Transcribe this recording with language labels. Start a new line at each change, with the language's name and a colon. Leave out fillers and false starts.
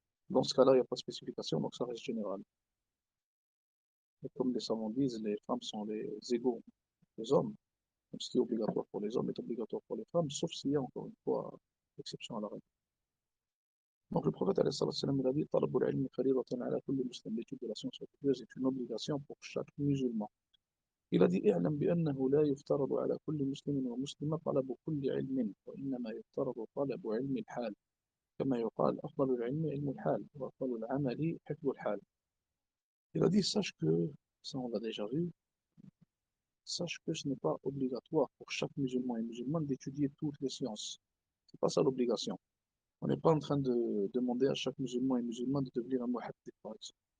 French: Dans ce cas-là, il n'y a pas de spécification, donc ça reste général. Et comme les savants disent, les femmes sont les égaux des hommes. Donc, ce qui est obligatoire pour les hommes est obligatoire pour les femmes, sauf s'il y a encore une fois exception à la règle. Donc le prophète alayhi salatu wassalam, il a dit
Arabic: طلب العلم فريضة على كل مسلم.
French: L'étude de la science religieuse est une obligation pour chaque musulman. Il a dit
Arabic: اعلم بأنه لا يفترض على كل مسلم ومسلمة طلب كل علم وإنما يفترض طلب علم الحال كما يقال أفضل العلم علم الحال وأفضل العمل حفظ الحال.
French: Il a dit sache que, ça on l'a déjà vu, sache que ce n'est pas obligatoire pour chaque musulman et musulmane d'étudier toutes les sciences. C'est pas ça l'obligation. On n'est pas en train de demander à chaque musulman et musulmane de devenir un muhaddith, par exemple.